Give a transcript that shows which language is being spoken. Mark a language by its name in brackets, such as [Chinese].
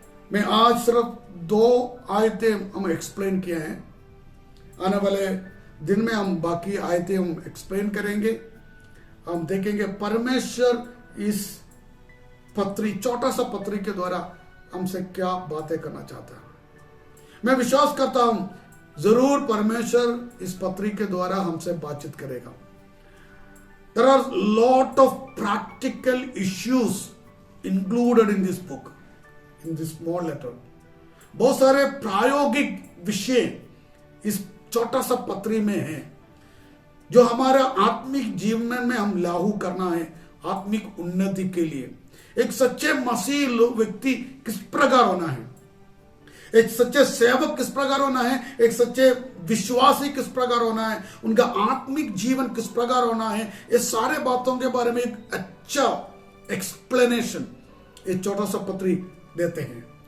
[Hindi] मैं आज सिर्फ 2 आयतें हम एक्सप्लेन किए हैं, आने वाले दिन में हम बाकी आयतें हम एक्सप्लेन करेंगे। हम देखेंगे परमेश्वर इस पत्री, छोटा सा पत्री के द्वारा हमसे क्या बातें करना चाहता है। मैं विश्वास करता हूं जरूर परमेश्वर इस पत्री के द्वारा हमसे बातचीत करेगा। [English] There are lot of practical issues included in this book, in this small letter. [Hindi] बहुत सारे प्रायोगिक विषय इस छोटा सा पत्री में है, जो हमारा आत्मिक जीवन में हम लागू करना है आत्मिक उन्नति के लिए। एक सच्चे मसीह व्यक्ति किस प्रकार होना है, एक सच्चे सेवक किस प्रकार होना है, एक सच्चे विश्वासी किस प्रकार होना है, उनका आत्मिक जीवन किस प्रकार होना है, ये सारे बातों के बारे में एक अच्छा एक्सप्लेनेशन ये छोटा सा पत्री देते हैं।